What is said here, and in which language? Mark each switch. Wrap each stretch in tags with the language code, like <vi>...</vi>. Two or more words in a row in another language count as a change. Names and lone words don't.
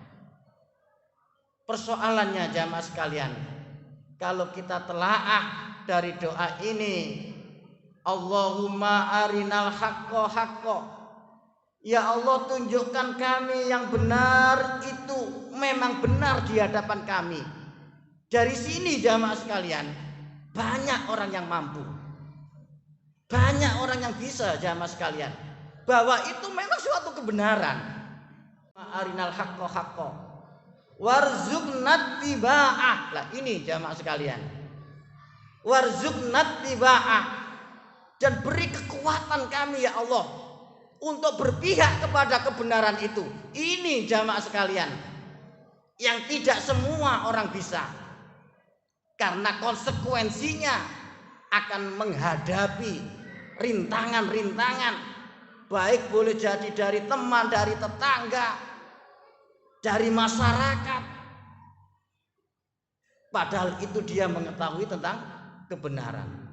<id>Persoalannya jamaah sekalian, kalau kita telaah dari doa ini,</id> <ar>اللهم أرنا الحق حقا,</ar> <id>ya Allah, tunjukkan kami yang benar itu memang benar di hadapan kami. Dari sini jamaah sekalian, banyak orang yang mampu, banyak orang yang bisa jamaah sekalian, bahwa itu memang suatu kebenaran.</id> <ar>أرنا الحق حقا وارزقنا اتباعه.</ar> <id>Lah ini jamaah sekalian,</id> <ar>وارزقنا اتباعه,</ar> <id>dan beri kekuatan kami ya Allah untuk berpihak kepada kebenaran itu. Ini jamaah sekalian yang tidak semua orang bisa, karena konsekuensinya akan menghadapi rintangan-rintangan, baik boleh jadi dari teman, dari tetangga, dari masyarakat, padahal itu dia mengetahui tentang kebenaran.</id>